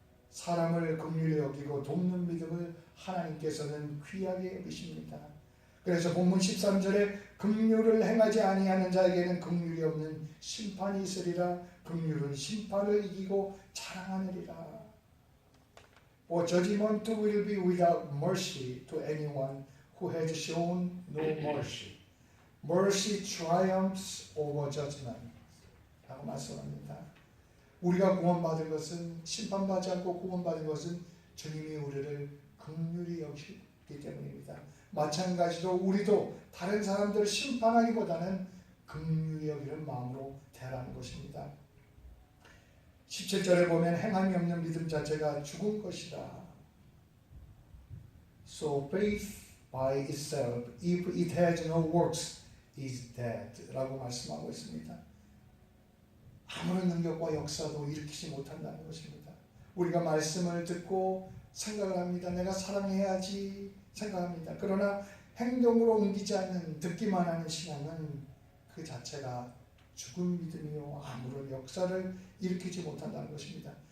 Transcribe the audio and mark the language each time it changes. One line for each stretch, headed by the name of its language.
Korean: 사람을 긍휼히 여기고 돕는 믿음을 하나님께서는 귀하게 여기십니다. 그래서 본문 13절에 긍휼을 행하지 아니하는 자에게는 긍휼이 없는 심판이 있으리라. 긍휼은 심판을 이기고 자랑하느니라.
English: For judgment will be without mercy to anyone who has shown no mercy. Mercy triumphs over judgment.
Korean: 라고 말씀합니다. 우리가 구원받은 것은 심판받지 않고 구원받은 것은 주님이 우리를 긍휼히 여기기 때문입니다. 마찬가지로 우리도 다른 사람들을 심판하기보다는 긍휼히 여기는 마음으로 대하는 것입니다. 17절에 보면 행함이 없는 믿음 자체가 죽은 것이다.
English: So faith by itself, if it has no works, is dead.
Korean: 라고 말씀하고 있습니다. 아무런 능력과 역사도 일으키지 못한다는 것입니다. 우리가 말씀을 듣고 생각을 합니다. 내가 사랑해야지 생각합니다. 그러나 행동으로 옮기지 않는 듣기만 하는 신앙은 그 자체가 죽은 믿음이요 아무런 역사를 일으키지 못한다는 것입니다.